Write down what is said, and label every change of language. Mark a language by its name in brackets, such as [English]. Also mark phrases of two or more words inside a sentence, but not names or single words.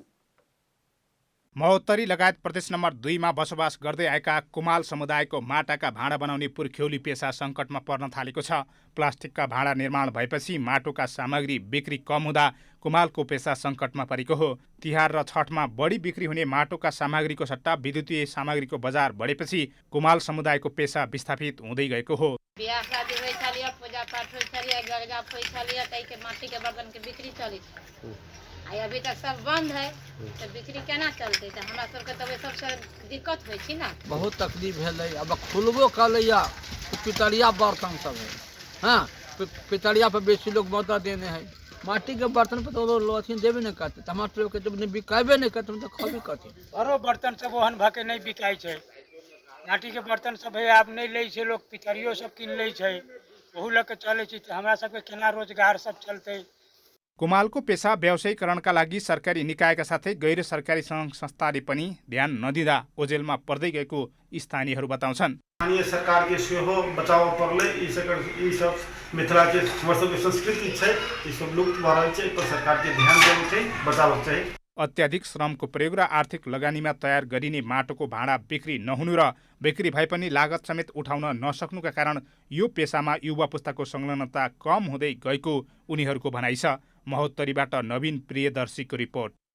[Nepali] महोत्तरी लगायत प्रदेश नम्बर 2 मा बसोबास गर्दै आएका कुमाल समुदायको माटाका भाँडा बनाउने पुर्ख्यौली पेसा सङ्कटमा पर्न थालेको छ। प्लास्टिकका भाँडा निर्माण भएपछि माटोका सामग्री बिक्री कम हुँदा कुमालको पेसा सङ्कटमा परेको हो। तिहार र छठमा बढी बिक्री हुने माटोका सामग्रीको सट्टा विद्युतीय सामग्रीको बजार बढेपछि कुमाल समुदायको पेसा विस्थापित हुँदै गएको हो। [Maithili] बिहा शादी होइ छलिए, पूजा पाठ होइ छलिए, गरगा होइ छलिए, तै के माटी के बर्तन के बिक्री चली। अभी तक सब बंद है, तो बिक्री केना चलते? तो हमरा सबके तब सबसे दिक्कत होइ छी ना। बहुत तकलीफ भेलै। अब खुलबो कलैया पितरिया बर्तन सब है। हाँ, पितरिया पर बेसी लोग मदद देने हैं। माटी के बर्तन पर तो लोग अथी देबे नहीं करते। टमाटर के जब नहीं बिकाबे नहीं करते तो खबे करते। अरो बर्तन सब ओहन भाके नहीं बिकाई छै। माटी के बर्तन सब है आप नहीं ले छै, लोग पितरियो सब किन ले छै। ओहू लग के चले छै। हमरा सबके केना रोजगार सब चलते? [Nepali] कुमालको पेसा व्यावसायीकरणका लागि सरकारी निकायका साथै गैर सरकारी सङ्घ संस्थाले पनि ध्यान नदिँदा ओझेलमा पर्दै गएको स्थानीयहरू बताउँछन्। [Maithili] स्थानीय सरकार के सेहो बचाव पर्ले। ई सब मिथिला के हमर सबके संस्कृति छै, ई सब लुप्त भ रहल छै। पर सरकार के ध्यान देनु छै, बचावक चाहिँ। [Nepali] अत्याधिक श्रमको प्रयोग र आर्थिक लगानीमा तयार गरिने माटोको भाँडा बिक्री नहुनु र बिक्री भए पनि लागत समेत उठाउन नसक्नुका कारण यो पेसामा युवा पुस्ताको संलग्नता कम हुँदै गएको उनीहरूको भनाइ छ। महोत्तरीबाट नवीन प्रियदर्शीको रिपोर्ट।